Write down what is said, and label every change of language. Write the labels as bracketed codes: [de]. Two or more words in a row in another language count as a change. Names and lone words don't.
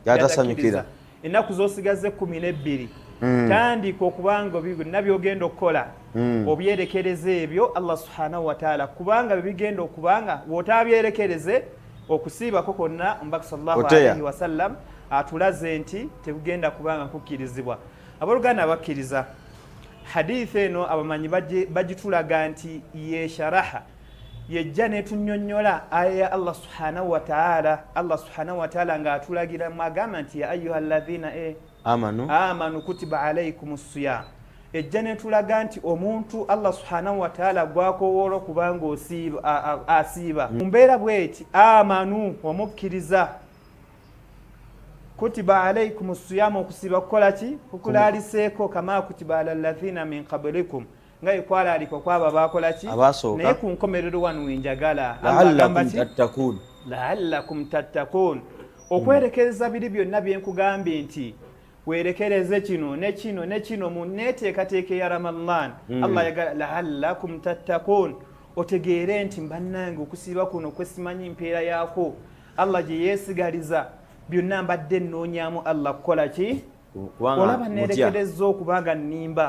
[lg] yatasanyukira ennaku z'osigaze 12 tandika okubanga nabyogenda okukola obyerekereze ebyo Allah [ar] سبحانه وتعالى [lg] kubanga bigenda okubanga wootabyerekereze okusiibako konna omubaka [ar] صلى الله عليه وسلم [lg] atulaze nti tegenda kubanga kukkirizibwa abaluganda abakkiriza hadithi eno abamanyi bagitulaga nti yesharaha yejja netunyonnyola aya ya Allah [ar] سبحانه وتعالى [lg] nga atulagira mwagamba nti [ar] يا أيها الذين آمنوا كتب عليكم الصيام [lg] ejja netulaga nti omuntu Allah [ar] سبحانه وتعالى [lg] gwakowoola okubanga asiiba mumbeera bweti amanu omukkiriza [ar] كتب عليكم الصيام [lg] okusiiba kukola ki kukulaliseeko [ar] كما كتب على الذين من قبلكم [lg] nga ikwalaliko kwaba bakola ki naye ku nkomerero wano wenjagala [ar] لعلكم تتقون [lg] okwerekereza biri byonna byenkugambye nti werekereze kino ne kino ne kino mu neteekateeka ya Ramadhan Allah yagala [ar] لعلكم تتقون [lg] otegeere nti mbannange okusiiba kuno kwesimanyi mpeera yaako Allah gye yeesigaliza byonna mbadde nnoonyaamu Allah kukola ki olaba nerekereza okubanga nnimba